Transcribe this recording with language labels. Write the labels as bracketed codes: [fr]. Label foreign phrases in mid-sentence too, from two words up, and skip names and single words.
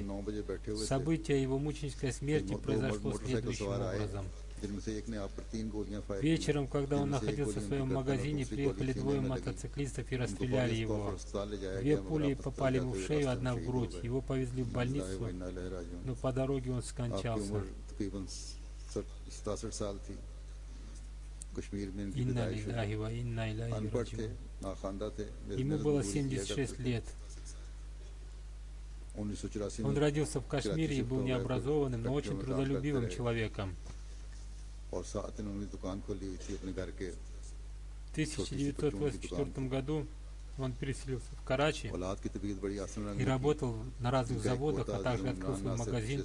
[ru] Событие его мученической смерти произошло следующим образом. Вечером, когда он находился в своем магазине, приехали двое мотоциклистов и расстреляли его. 2 пули попали ему в шею, 1 в грудь. Его повезли в больницу, но по дороге он скончался. [ar] إنا لله وإنا إليه راجعون. [ru] Ему было 76 лет. Он родился в Кашмире и был необразованным, но очень трудолюбивым человеком. В 1984 году он переселился в Карачи и работал на разных заводах, а также открыл свой магазин.